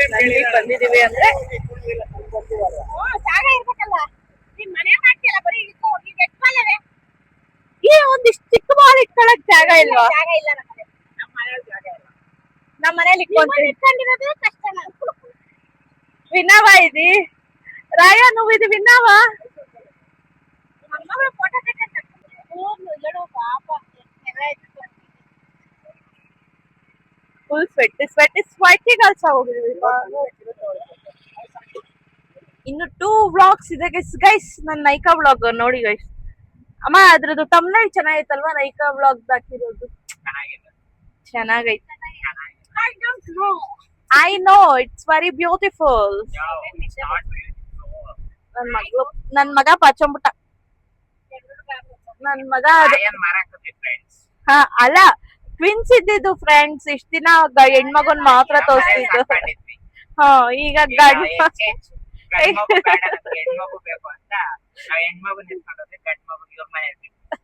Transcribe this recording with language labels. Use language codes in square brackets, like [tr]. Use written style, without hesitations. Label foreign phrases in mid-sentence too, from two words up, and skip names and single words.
[kn] ನಲ್ಲಿ ಬಂದಿದೀವಿ ಅಂದ್ರೆ ಜಾಗ ಇರ್ಬೇಕಲ್ಲ. ನೀನ್ ಮನೆ ಮಾಡ್ತೀಯಲ್ಲ, ಬರೀ ಇಟ್ಕೊಳಕ್ ಜಾಗ ಇಲ್ವಾ? ಜಾಗ ಇಲ್ಲ ನಮ್ಮ ಮನೆಯಲ್ಲಿ ಜಾಗ ಇಲ್ಲ. ನಮ್ಮ ಮನೇಲಿ ಇಟ್ಕೊಂಡಿರೋದು ಕಷ್ಟ ನಂಗೆ. [te] విన్నావ ఇది రాయ నువ్వు ఇది విన్నావా? [kn] ನಮ್ಮಗಳ ಫೋಟೋ ತೆಗೆದು ಹೇಳು ಪಾಪ ಫುಲ್ ಸ್ವೆಟ್ಟಿಗೆ ಅಲ್ಸ ಹೋಗಿದ್ವಿ. ಇನ್ನು 2 ವ್ಲಾಗ್ಸ್ ಇದೆ ಗೈಸ್. ನನ್ನ ನೈಕಾ ವ್ಲಾಗ್ ನೋಡಿ ಗೈಸ್. ಅಮ್ಮ ಅದ್ರದ್ದು ತಮ್ನೈಲ್ ಚೆನ್ನಾಗೈತಲ್ವಾ? ನೈಕಾ ವ್ಲಾಗ್ ಹಾಕಿರೋದು ಚೆನ್ನಾಗಿದೆ. ಚೆನ್ನಾಗೈತೆ. [en] I don't know. I know it's very beautiful. No, it's not beautiful. [kn] ನನ್ ಮಗ ಪಚ್ಚಂಬಿಟ್ಟ. ನನ್ ಮಗ Iron ಮಾರಾಕತ್ತಿ friends. ಹಾ ಅಲ್ಲ ಟ್ವಿನ್ಸ್ ಇದ್ದಿದ್ದು ಫ್ರೆಂಡ್ಸ್. ಇಷ್ಟ ದಿನ ಹೆಣ್ಮಗನ್ ಮಾತ್ರ ತೋರಿಸ್ತಿದ್ದು. ಮಾಡಿದ್ವಿ. ಹಾ ಈಗ ಈಗ ಗಂಡ exchange. ಗಂಡ್ಮಗು ಬೇಡ ನಮ್ಗೆ ಹೆಣ್ಮಗು ಬೇಕು ಅಂತ ನಾವ್ ಹೆಣ್ಮಗು ನಿಲ್ಸ್ಕೊಂಡೋದ್ರೆ ಗಂಡ್ಮಗು ಇವ್ರ ಮನೇಲಿ ಬಿಟ್ಟು.